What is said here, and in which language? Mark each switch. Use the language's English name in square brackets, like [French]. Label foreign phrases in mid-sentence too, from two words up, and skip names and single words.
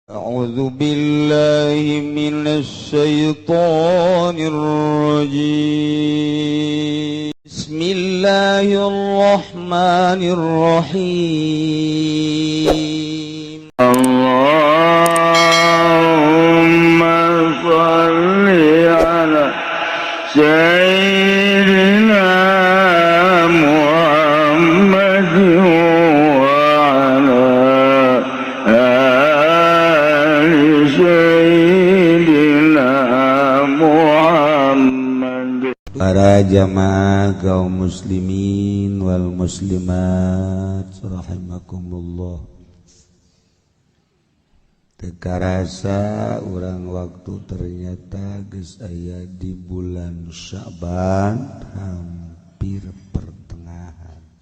[Arabic] أعوذ بالله من الشيطان الرجيم بسم الله الرحمن الرحيم اللهم صل على سيدنا محمد وعلى آل سيدنا محمد. [Sundanese] Para jamaah kaum [Arabic] المسلمين والمسلمات رحمكم الله. [Sundanese] Teka rasa urang waktu ternyata geus aya di bulan Sya'ban hampir pertengahan.